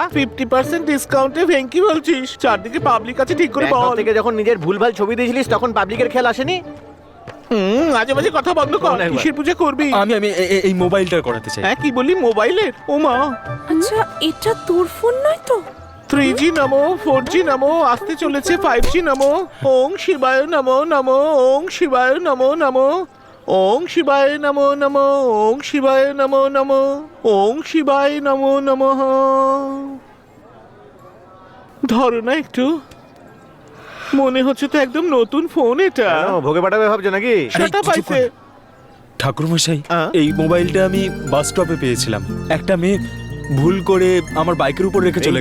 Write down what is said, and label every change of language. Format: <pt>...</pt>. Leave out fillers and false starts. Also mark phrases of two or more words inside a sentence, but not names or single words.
<bn>50% ডিসকাউন্টে ভেঙ্কি বলছিস? চারদিকে পাবলিক আছে, ঠিক করে ব্যাংকক বল। থেকে যখন নিজের ভুলভাল ছবি দিয়েছিলিস তখন পাবলিকের খেয়াল আসেনি? মাঝে মাঝে কথা বন্ধ কর। একবার। কিসের পুজো করবি? আমি এই মোবাইলটা করাতে চাই। হ্যাঁ, কি বলি? মোবাইলের? ও মা, আচ্ছা, এটা তোর ফোন নয় তো? 3G নমো, 4G নমো, আসতে চলেছে 5G নমো।</bn> <sa>ওং শিবায় নমো নমো, ওং শিবায় নমো নমো, ওং শিবায় নমো নমো, ওং শিবায় নমো নমো, ওং শিবায় নমো নমঃ।</sa> <bn>ধরো না একটু, মনে হচ্ছে তো একদম নতুন ফোন এটা। কেন, ভোগে পাঠাবে ভাবছো নাকি? সেটা পাইছে। ঠাকুরমশাই, হ্যাঁ? এই মোবাইলটা আমি বাস স্টপে পেয়েছিলাম। একটা মেয়ে ভুল করে আমার বাইকের উপর রেখে চলে</bn>